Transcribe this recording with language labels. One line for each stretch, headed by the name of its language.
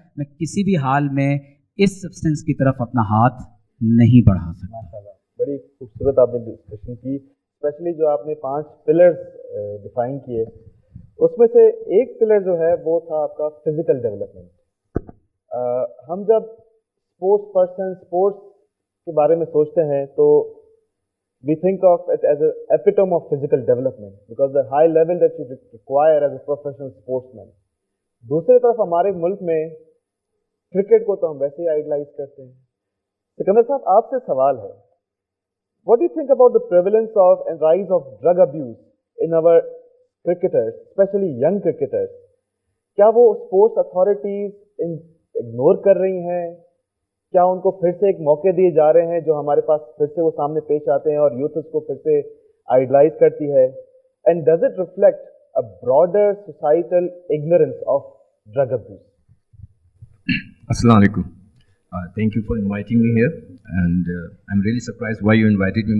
Urdu: میں کسی بھی حال میں اس سبسٹنس کی طرف اپنا ہاتھ نہیں بڑھا سکتا. بڑی خوبصورت آپ نے ڈسکشن کی, اسپیشلی جو آپ نے 5 پلرز ڈیفائن کیے, اس میں سے ایک پلر جو ہے وہ تھا آپ کا فزیکل ڈیولپمنٹ. ہم جب اسپورٹس پرسن اسپورٹس کے بارے میں سوچتے ہیں تو
English: we think of it as an epitome of physical development because the high level that you require as a professional sportsman.
Urdu: دوسری طرف ہمارے ملک میں کرکٹ کو تو ہم ویسے ہی آئیڈلائز کرتے ہیں. سکندر صاحب آپ سے سوال ہے,
English: what do you think about the prevalence of and rise of drug abuse in our cricketers, especially young cricketers?
Urdu: کیا وہ اسپورٹس اتھارٹیز اگنور کر رہی ہیں؟ کیا ان کو پھر سے ایک موقع دیے جا رہے ہیں جو ہمارے پاس پھر سے وہ سامنے پیش آتے ہیں اور یوتھ اس کو پھر سے آئیڈلائز کرتی ہے؟
English: And does it reflect a broader societal ignorance of drug abuse?
Urdu: السلام علیکم.
English: Thank you for inviting me here, and I'm really surprised why you invited me.